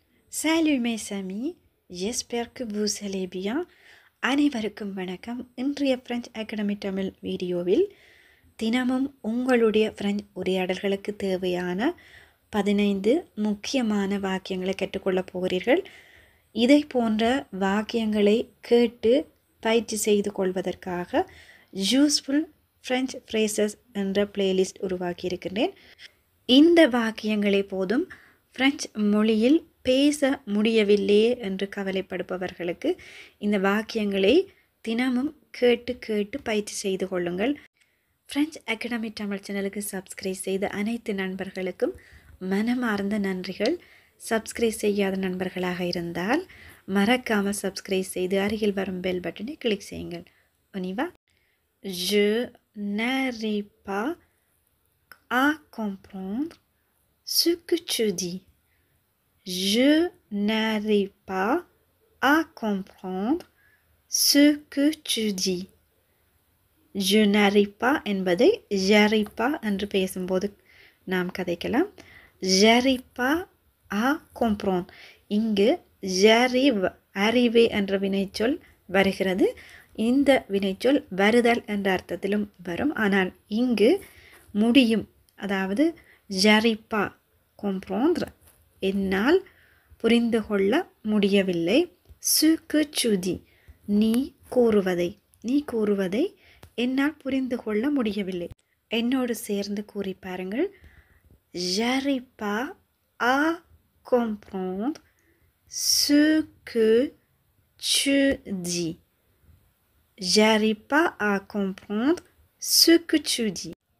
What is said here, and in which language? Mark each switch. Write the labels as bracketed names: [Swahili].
[French] Salut mes amis, j'espère que vous allez bien. [Tamil] அனைவருக்கும் வணக்கம். இன்றைய பிரெஞ்சு அகாடமி தமிழ் வீடியோவில் தினமும் உங்களுடைய பிரெஞ்சு உரையாடல்களுக்கு தேவையான 15 முக்கியமான வாக்கியங்களை கற்றுக்கொள்ளப் போகிறீர்கள். இதை போன்ற வாக்கியங்களை கேட்டு பயிற்சி செய்து கொள்வதற்காக யூஸ்ஃபுல் பிரெஞ்சு ஃப்ரேசஸ் என்ற பிளேலிஸ்ட் உருவாக்கி இருக்கின்றேன். இந்த வாக்கியங்களை போதும் பிரெஞ்சு மொழியில் பேச முடியவில்லையே என்று கவலைப்படுபவர்களுக்கு இந்த வாக்கியங்களை தினமும் கேட்டு கேட்டு பயிற்சி செய்து கொள்ளுங்கள். பிரெஞ்சு அகாடமி தமிழ் சேனலுக்கு சப்ஸ்கிரைப் செய்த அனைத்து நண்பர்களுக்கும் மனமார்ந்த நன்றிகள். சப்ஸ்கிரைப் செய்யாத நண்பர்களாக இருந்தால் மறக்காமல் சப்ஸ்கிரைப் செய்து அருகில் வரும் பெல் பட்டனை கிளிக் செய்யுங்கள். [French] ஒனிவா. Je n'arrive pas à comprendre ce que tu dis. Je n'arrive pas à comprendre ce que tu dis. Je n'arrive pas [Tamil] என்பதை [French] j'arrive pas [Tamil] என்று பேசும்போது நாம் கதைக்கலாம். [French] j'arrive pas à comprendre. [Tamil] இங்கு j'arrive arrive என்ற வினைச்சொல் வருகிறது. இந்த வினைச்சொல் வருதல் என்ற அர்த்தத்திலும் வரும். ஆனால் இங்கு முடியும், அதாவது [French] j'arrive pas comprendre [Tamil] என்னால் புரிந்து கொள்ள முடியவில்லை. [French] ce que tu dis [Tamil] நீ கூறுவதை என்னால் புரிந்து கொள்ள முடியவில்லை. என்னோடு சேர்ந்து கூறி பாருங்கள். [French] j'arrive pas à comprendre ce que tu dis. J'arrive pas à comprendre ce que tu dis.